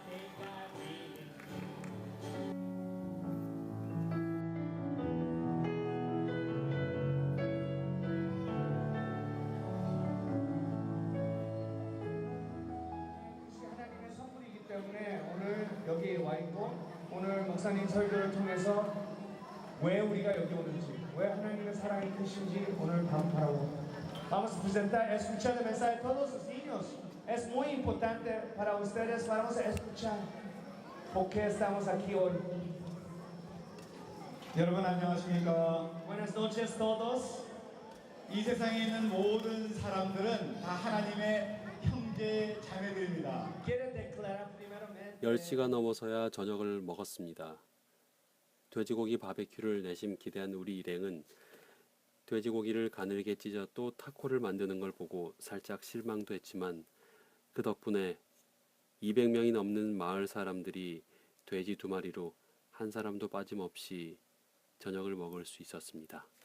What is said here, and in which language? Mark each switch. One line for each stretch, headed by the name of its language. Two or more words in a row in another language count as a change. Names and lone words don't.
Korean: 하나님의 선물이기 때문에 오늘 여기 와 있고 오늘 목사님 설교를 통해서 왜 우리가 여기 오는지 왜 하나님의 사랑이 크신지 오늘 바라보고
Spanish: Vamos a presentar, escuchar el mensaje de todos los niños. Es muy importante para ustedes. Vamos a escuchar por qué estamos aquí hoy.
Korean: 여러분 안녕하십니까?
Spanish: Buenas noches todos.
Korean: 이 세상에 있는 모든 사람들은 다 하나님의 형제 자매들입니다.
Spanish: Quiero declarar primeramente
Korean: 10시가 넘어서야 저녁을 먹었습니다. 돼지고기 바베큐를 내심 기대한 우리 일행은 돼지고기를 가늘게 찢어 또 타코를 만드는 걸 보고 살짝 실망도 했지만 그 덕분에 200명이 넘는 마을 사람들이 돼지 2마리로 한 사람도 빠짐없이 저녁을 먹을 수 있었습니다.